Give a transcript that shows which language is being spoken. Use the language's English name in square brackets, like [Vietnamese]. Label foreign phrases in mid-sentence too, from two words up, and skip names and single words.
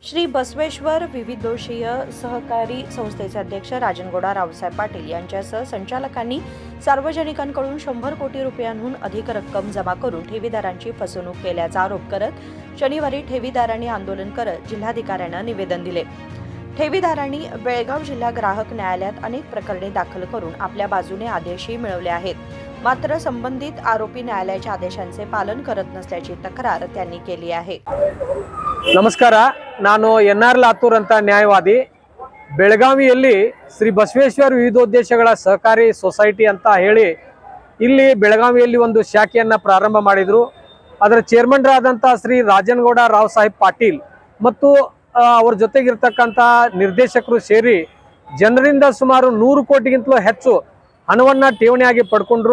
[Marathi] श्री बसवेश्वर विविधोद्देशीय सहकारी संस्थेचे अध्यक्ष राजनगौडा रावसाहेब पाटील यांच्यासह संचालकांनी सार्वजनिकांकडून 100 कोटी रुपयांहून अधिक रक्कम जमा करून ठेवीदारांची फसवणूक केल्याचा आरोप करत शनिवारी ठेवीदारांनी आंदोलन करत जिल्हाधिकाऱ्यांना निवेदन दिले। ठेवीदारांनी बेळगाव जिल्हा ग्राहक न्यायालयात अनेक प्रकरणे दाखल करून आपल्या बाजूने आदेशही मिळवले आहेत, मात्र संबंधित आरोपी न्यायालयाच्या आदेशांचे पालन करत नसल्याची तक्रार त्यांनी केली आहे। [Kannada] ನಮಸ್ಕಾರ, ನಾನು ಎನ್.ಆರ್. ಲಾತೂರ್ ಅಂತ ನ್ಯಾಯವಾದಿ। ಬೆಳಗಾವಿಯಲ್ಲಿ ಶ್ರೀ ಬಸವೇಶ್ವರ ವಿವಿಧೋದ್ದೇಶಗಳ ಸಹಕಾರಿ ಸೊಸೈಟಿ ಅಂತ ಹೇಳಿ ಇಲ್ಲಿ ಬೆಳಗಾವಿಯಲ್ಲಿ ಒಂದು ಶಾಖೆಯನ್ನು ಪ್ರಾರಂಭ ಮಾಡಿದ್ರು। ಅದರ ಚೇರ್ಮನ್ ಆದಂತ ಶ್ರೀ ರಾಜನಗೌಡ ರಾವ್ ಸಾಹೇಬ್ ಪಾಟೀಲ್ ಮತ್ತು ಅವರ ಜೊತೆಗಿರತಕ್ಕಂತ ನಿರ್ದೇಶಕರು ಸೇರಿ ಜನರಿಂದ ಸುಮಾರು 100 ಕೋಟಿಗಿಂತಲೂ ಹೆಚ್ಚು ಹಣವನ್ನು ಠೇವಣಿಯಾಗಿ ಪಡ್ಕೊಂಡ್ರು।